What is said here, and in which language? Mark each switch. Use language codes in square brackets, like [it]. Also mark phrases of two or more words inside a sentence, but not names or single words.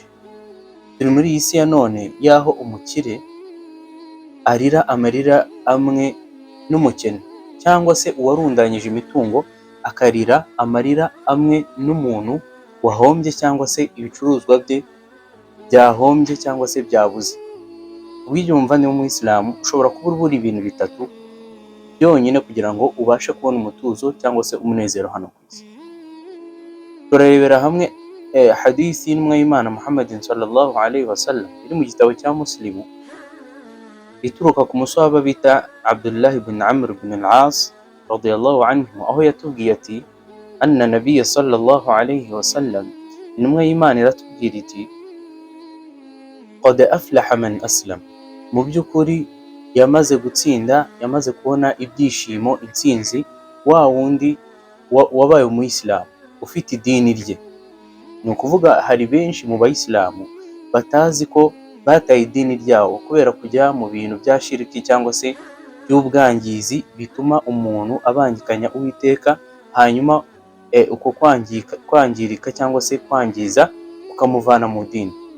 [rw] Turi muri iyi si ya none y'aho umukire arira amarira amwe n'umukene, cyangwa se uwarundanyije imitungo akarira amarira amwe n'umuntu wahombye cyangwa se ibicuruzwa bye byahombye cyangwa se byabuze. Wiyumva ni umuyisilamu ushobora kuba ubura ibintu bitatu byonyine kugira ngo ubashe kubona umutuzo cyangwa se umunezero hano ku isi. Turarebera hamwe hadisi y'intumwa y'Imana Muhammadin [ar] صلى الله عليه وسلم [rw] iri mu gitabo cya Muslimu, ituruka ku musahaba bita Abdullah ibn Amr ibn al-As [ar] رضي الله عنه, [rw] aho yatubwiye ati [ar] أن النبي صلى الله عليه وسلم, [rw] intumwa y'Imana iratubwira iti [ar] قد أفلح من أسلم, [rw] mu by'ukuri yamaze gutsinda, yamaze kubona ibyishimo, intsinzi wa wundi wabaye umuyisilamu ufite idini rye. Ni ukuvuga hari benshi mu bayisilamu batazi ko bataye idini ryabo kubera kujya mu bintu bya shiriki cyangwa se by'ubwangizi bituma umuntu abangikanya Uwiteka, hanyuma uko kwangirika cyangwa se kwangiza ukamuvana mu dini.